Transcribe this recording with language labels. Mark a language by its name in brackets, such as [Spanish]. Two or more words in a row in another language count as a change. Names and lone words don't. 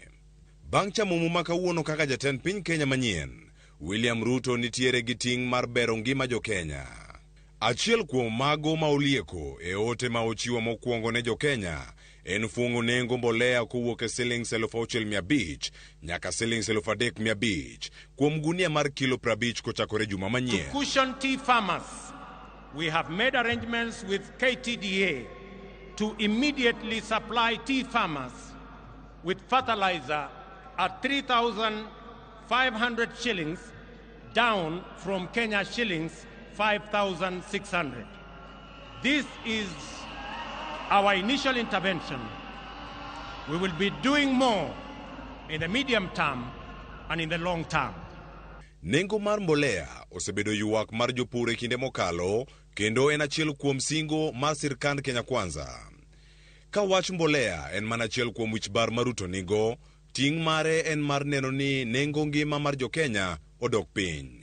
[Luo (Kenya and Tanzania)] Bang' chamumu ma kawuono kaka jatend piny Kenya Manyien, William Ruto nitiere gi ting mar bero ngima jo Kenya. Achiel kuom mago ma olieko e ote ma ochiwo mokwongo ne jo Kenya en fungo nengo mbolea kowuok e shillings 6,500 nyaka shillings 3,500 kuom gunia mar kilo 50 kochakore juma manyien. [English] To cushion tea farmers, we have made arrangements with KTDA to immediately supply tea farmers with fertilizer at 3,500 shillings down from Kenya shillings 5,600. This is our initial intervention. We will be doing more in the medium term and in the long term. [Luo (Kenya and Tanzania)] Nengo mar mbolea osebedo yuak mar jopur e kinde mokalo kendo en achiel kuom singo mar sirkand Kenya Kwanza. Ka wach mbolea en mana achiel kuom wich bar mar Ruto nigo, ting mare en mar neno ni nengo ngima mar jo Kenya odok piny.